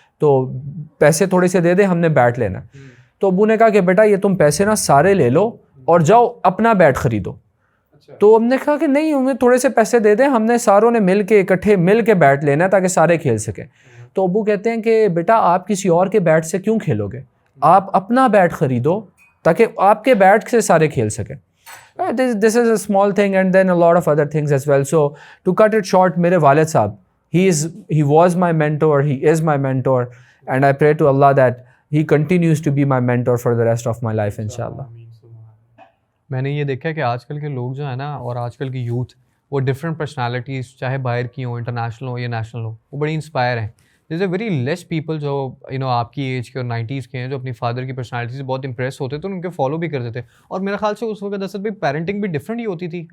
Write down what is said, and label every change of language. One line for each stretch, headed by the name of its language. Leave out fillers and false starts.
Urdu: تو پیسے تھوڑے سے دے دے، ہم نے بیٹ لینا ہے. تو ابو نے کہا کہ بیٹا یہ تم پیسے نا سارے لے لو اور جاؤ اپنا بیٹ خریدو. تو ہم نے کہا کہ نہیں، ہمیں تھوڑے سے پیسے دے دیں، ہم نے ساروں نے اکٹھے مل کے بیٹ لینا ہے تاکہ سارے کھیل سکیں. تو ابو کہتے ہیں کہ بیٹا آپ کسی اور کے بیٹ سے کیوں کھیلو گے، آپ اپنا بیٹ خریدو تاکہ آپ کے بیٹ سے سارے کھیل سکیں.
English: This is a small thing and then a lot of other things as well. So to cut it short, میرے والد صاحب, he was my mentor, he is my mentor, and I pray to Allah that he continues to be my mentor for the rest of my life inshallah.
Urdu: میں نے یہ دیکھا کہ آج کل کے لوگ جو ہیں نا، اور آج کل کی یوتھ، وہ ڈفرینٹ پرسنالٹیز چاہے باہر کی ہوں، انٹرنیشنل ہو یا نیشنل ہو، وہ بڑی انسپائر ہیں. there's a very less people جو آپ کی ایج کے اور 90s کے ہیں جو اپنی فادر کی پرسنالٹی سے بہت امپریس ہوتے تھے، ان کے فالو بھی کرتے تھے. اور میرے خیال سے اس وقت اصل میں پیرنٹنگ بھی ڈفرینٹ ہی ہوتی تھی.